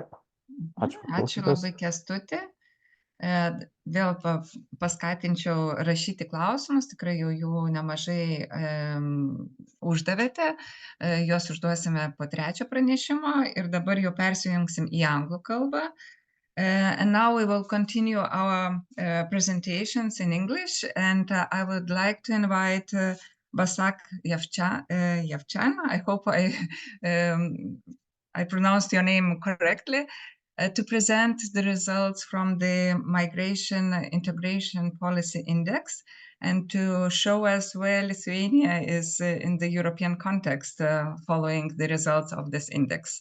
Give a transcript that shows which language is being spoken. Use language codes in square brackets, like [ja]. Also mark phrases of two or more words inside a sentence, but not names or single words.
[lt] Ačiū. Ačiū labai, Kęstuti. Vėl paskatinčiau rašyti klausimus, tikrai jau jų nemažai uždavėte, juos užduosime po 3 pranešimo ir dabar jau persijungsim į anglų kalbą. [en] And now we will continue our presentations in English, and I would like to invite Basak Yevchan. I hope I pronounced your name correctly. To present the results from the Migration Integration Policy Index and to show us where Lithuania is in the European context following the results of this index.